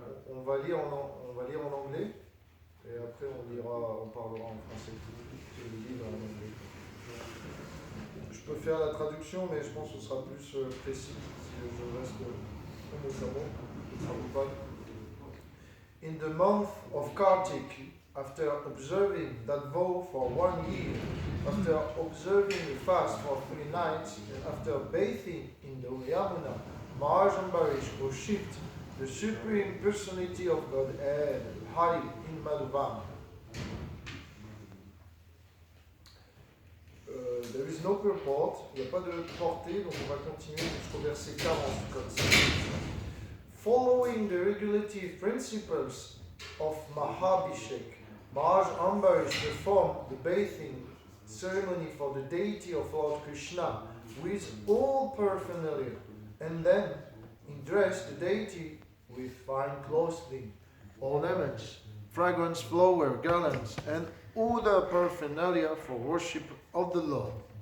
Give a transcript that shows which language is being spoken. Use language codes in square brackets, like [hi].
[fr] On va lire en anglais et après on parlera en français. Je le livre en anglais. Je peux faire la traduction, mais je pense que ce sera plus précis si je reste au mot Prabhupada. [en] In the month of Kartik, after observing that vow for 1 year, after observing the fast for 3 nights, and after bathing in the Yamuna, Maharaj Ambarish worshipped the Supreme Personality of Godhead, Hari, in Madhuvan. There is no purport, [fr] il n'y a pas de portée, donc on va continuer jusqu'au verset 40 comme ça. [en] Following the regulative principles of Mahabhishek, Maharaj Ambarish performed the bathing ceremony for the deity of Lord Krishna with all paraphernalia, and then he dressed the deity with fine clothing, ornaments, fragrance flower, garlands, and other paraphernalia for worship of the Lord.